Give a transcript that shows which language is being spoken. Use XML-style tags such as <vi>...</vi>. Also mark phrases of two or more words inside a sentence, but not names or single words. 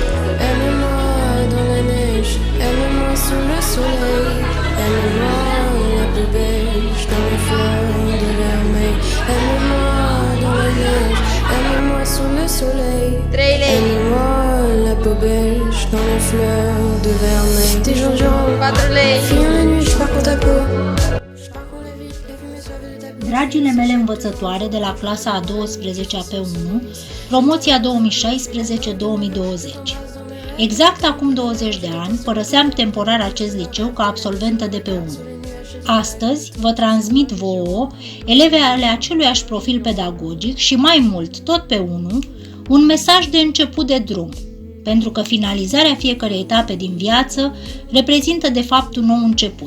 <fr>Aime-moi dans la neige, aime-moi sous le soleil, aime-moi la peau beige dans les fleurs de vermeil. Aime-moi dans la neige, aime-moi sous le soleil, aime-moi la peau beige dans les fleurs de vermeil. Tes jours, fille en la nuit, je pars pour ta peau.</fr> <ro>Dragile mele învățătoare de la clasa a 12-a pe 1, promoția 2016-2020. Exact acum 20 de ani părăseam temporar acest liceu ca absolventă de pe 1. Astăzi vă transmit vouă, eleve ale aceluiași profil pedagogic și mai mult, tot pe 1, un mesaj de început de drum, pentru că finalizarea fiecărei etape din viață reprezintă de fapt un nou început.</ro>